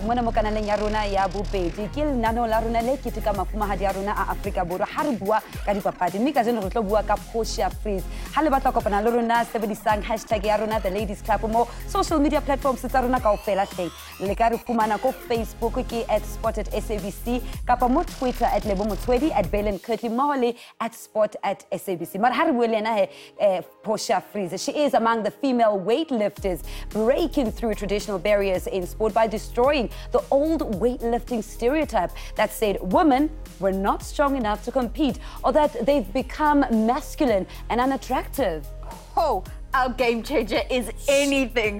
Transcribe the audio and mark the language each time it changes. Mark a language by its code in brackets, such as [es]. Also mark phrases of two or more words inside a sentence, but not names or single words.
[st] Mona mo kanaleng ya rona ya bobedi. Ke lenaneo la rona le keteka mafumahadi ya rona a Afrika Borwa ha re bua ka dipapadi. Mme ka jeno re tlo bua ka Portia Vries. Ha le batla kopana le rona sebedisang hashtag ya rona the Ladies Club mo [en] social media platforms [st] tsa rona kaofela hle. Le ka re fumana ko Facebook ke @sport@sabc, kapa mo Twitter @Lebo Motswedi, @Valen Kirtley, mohole @sport@sabc. Mar ha re bua le yena Portia Vries. [en] She is among the female weightlifters breaking through traditional barriers in sport by destroying the old weightlifting stereotype that said women were not strong enough to compete or that they've become masculine and unattractive. Oh, our game changer is anything